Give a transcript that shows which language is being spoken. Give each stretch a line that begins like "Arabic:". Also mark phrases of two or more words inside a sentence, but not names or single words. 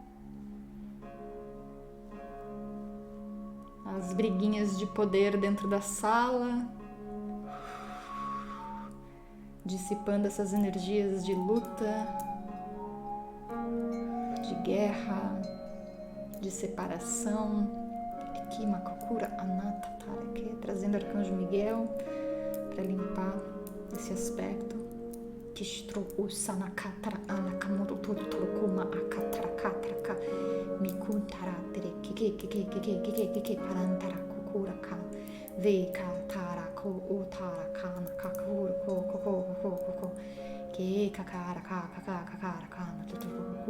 Portuguese: As briguinhas de poder dentro da sala, dissipando essas energias de luta, de guerra, de separação. Aqui, Makakura Anata Tarake, trazendo o Arcanjo Miguel para limpar esse aspecto. Kistro Usanakatra Anakamuro Todo Torokuma Akatra Katraka Mikuntara Tere Parantara Kukuraka Veka Tarako Utaraka Nakakuru Koko Que Kakara Kakara Kana Tutuku.